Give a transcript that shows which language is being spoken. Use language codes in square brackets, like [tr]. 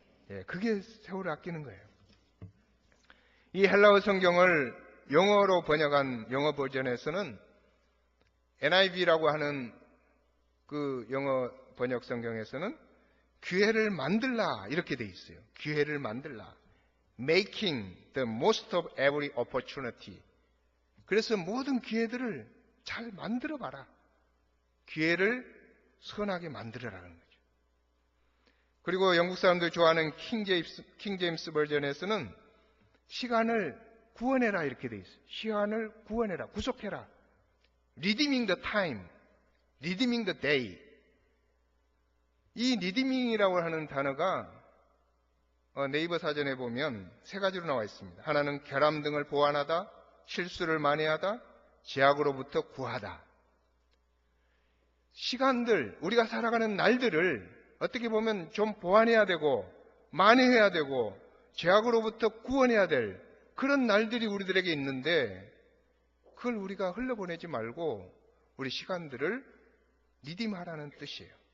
[ko] 예, 그게 세월을 아끼는 거예요. 이 헬라어 성경을 영어로 번역한 영어 버전에서는 NIV라고 하는 그 영어 번역 성경에서는 기회를 만들라 이렇게 돼 있어요. 기회를 만들라. [en] Making the most of every opportunity. [ko] 그래서 모든 기회들을 잘 만들어 봐라. 기회를 선하게 만들어라는 거죠. 그리고 영국 사람들이 좋아하는 킹 제임스 버전에서는 시간을 구원해라 이렇게 돼 있어요. 시간을 구원해라, 구속해라. [en] Redeeming the time, redeeming the day. [ko] 이 redeeming이라고 하는 단어가 네이버 사전에 보면 세 가지로 나와 있습니다. 하나는 결함 등을 보완하다, 실수를 만회하다, 죄악으로부터 구하다. 시간들, 우리가 살아가는 날들을 어떻게 보면 좀 보완해야 되고 만회해야 되고 죄악으로부터 구원해야 될 그런 날들이 우리들에게 있는데 그걸 우리가 흘려보내지 말고 우리 시간들을 리딤하라는 뜻이에요.